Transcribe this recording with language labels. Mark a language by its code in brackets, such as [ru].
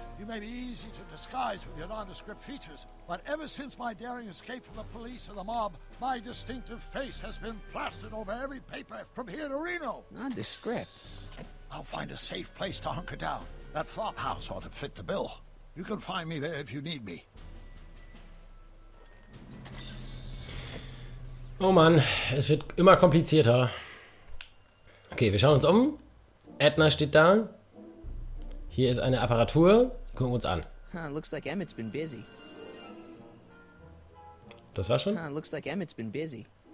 [en] You may be easy to disguise with your nondescript features, but ever since my daring escape from the police and the mob, my distinctive face has been plastered over every paper from here to Reno. Nondescript. I'll find a safe place to hunker down. That flop house ought to fit the bill. You can find me there if you need me. [de] Oh Mann, es wird immer komplizierter. Okay, wir schauen uns um. Edna steht da. Hier ist eine Apparatur. Die gucken wir uns an. [en] Looks like Emmett's been busy. [de] Das war schon? [en] Looks like Emmett's been busy.